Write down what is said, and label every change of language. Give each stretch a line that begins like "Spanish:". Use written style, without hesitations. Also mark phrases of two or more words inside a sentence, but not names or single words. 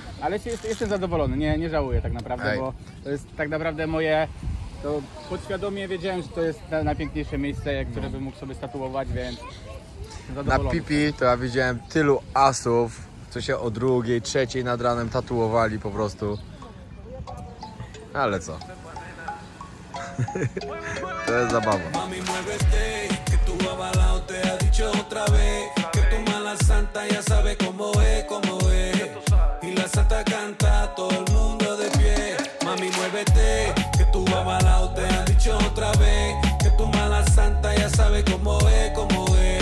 Polish: Ale jestem zadowolony, nie żałuję tak naprawdę, bo to jest tak naprawdę moje, to podświadomie wiedziałem, że to jest najpiękniejsze miejsce, które bym mógł sobie statuować, więc jestem Na zadowolony. Pipi to ja widziałem tylu asów, co się o 2, 3 nad ranem tatuowali po prostu. Ale co? To jest zabawa.
Spanish: Mami, muévete, que tu avalao te ha dicho otra vez que tu mala santa ya sabe cómo es. Y la santa canta, todo el mundo de pie. Mami, muévete, que tu avalao te ha dicho otra vez que tu mala santa ya sabe cómo es.